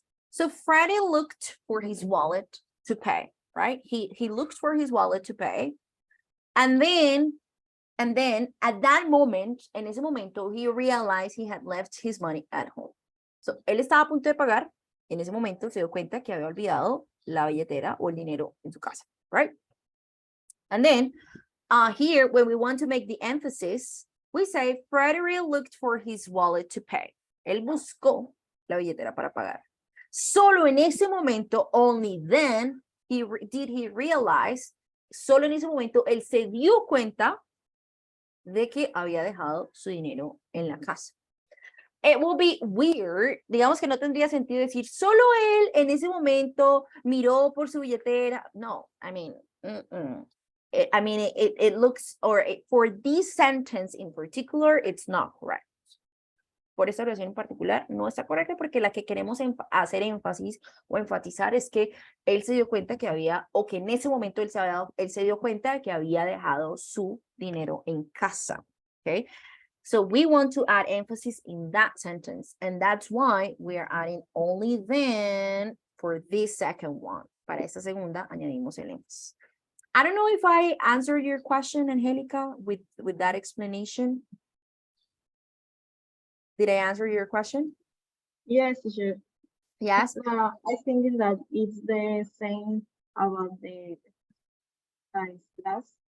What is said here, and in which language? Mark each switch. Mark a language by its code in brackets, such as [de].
[en] So Freddie looked for his wallet to pay, right? He looked for his wallet to pay. And then at that moment, [es] en ese momento, [en] he realized he had left his money at home. [es] So él estaba a punto de pagar. En ese momento se dio cuenta que había olvidado la billetera o el dinero en su casa, right? [en] And then here, when we want to make the emphasis, we say Frederick looked for his wallet to pay. [es] Él buscó la billetera para pagar. Solo en ese momento, [en] only then, did he realize, [es] solo en ese momento, él se dio cuenta de que había dejado su dinero en la casa. [en] It will be weird, [es] digamos que no tendría sentido decir, solo él en ese momento miró por su billetera. [en] No, I mean, it looks, for this sentence in particular, it's not correct. [es] Por esta oración en particular no está correcta porque la que queremos hacer énfasis o enfatizar es que él se dio cuenta que había, o que en ese momento él se dio cuenta de que había dejado su dinero en casa. [en] Okay, so we want to add emphasis in that sentence, and that's why we are adding only then for this second one. [es] Para esta segunda añadimos el énfasis. [en] I don't know if I answered your question, Angelica, with that explanation. Did I answer your question? Yes, sure. Yes. I think that it's the same about the size class.